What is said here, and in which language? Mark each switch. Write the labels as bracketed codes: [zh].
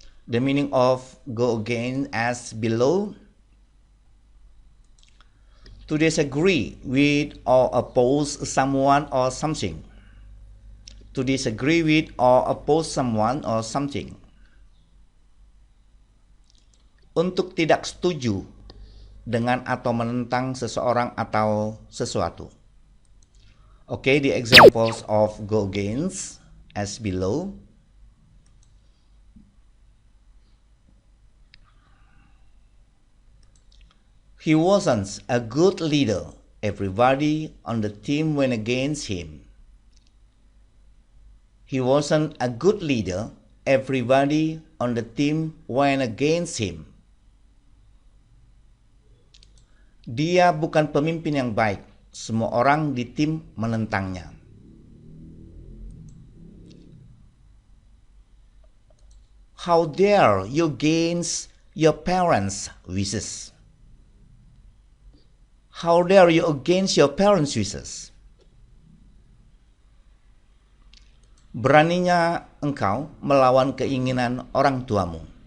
[en] The meaning of go against as below. To disagree with or oppose someone or something. To disagree with or oppose someone or something. [id] Untuk tidak setuju dengan atau menentang seseorang atau sesuatu. [en] Okay, the examples of go against as below. He wasn't a good leader. Everybody on the team went against him. He wasn't a good leader. Everybody on the team went against him. [id] Dia bukan pemimpin yang baik. Semua orang di tim menentangnya. [en] How dare you against your parents' wishes? How dare you against your parents' wishes? [id] Beraninya engkau melawan keinginan orang tuamu.